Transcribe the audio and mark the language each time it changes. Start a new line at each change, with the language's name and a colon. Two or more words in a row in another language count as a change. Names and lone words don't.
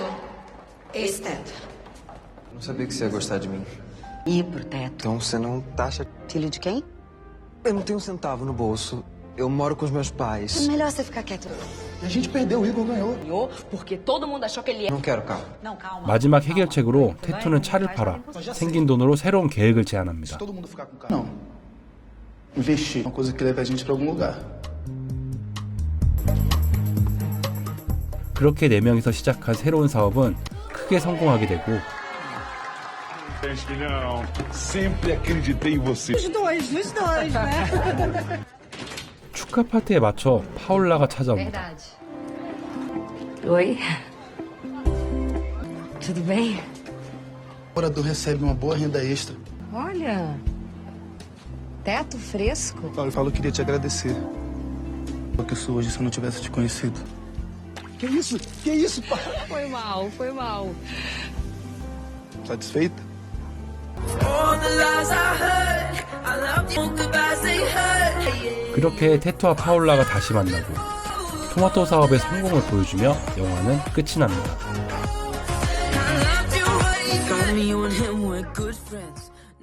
Portuguese: Esse teto. Não sabia que você ia gostar de mim. Ir pro teto. Então você não tá Filho de quem? Eu não tenho um centavo no bolso. Eu moro com os meus pais. Melhor você ficar quieto. E a gente perdeu, o Igor ganhou. Ganhou porque todo mundo achou que ele ia. Não quero carro.
Korean: 마지막 해결책으로 테토는 차를 팔아 생긴 돈으로 새로운 계획을 제안합니다.
Portuguese: Todo mundo ficar com o carro. Não. Investir. Uma coisa que leva a gente pra algum lugar.
Korean: 그렇게 4명이서 시작한 새로운 사업은 크게 성공하게 되고
Portuguese: Filhão, sempre acreditei em você. Os dois, né?
Korean: 축하 파티에 맞춰 파울라가 찾아옵니다.
Portuguese: Verdade. Oi? Tudo bem? O morador recebe uma boa renda extra. Olha, teto fresco. Paulo falou que queria te agradecer. Porque isso hoje se eu não tivesse te conhecido. Que isso? Que isso, pai? Foi mal, foi mal. Satisfeita?
Korean: 그렇게 테토와 파울라가 다시 만나고 토마토 사업의 성공을 보여주며 영화는 끝이 납니다.
English: Me and him were good friends.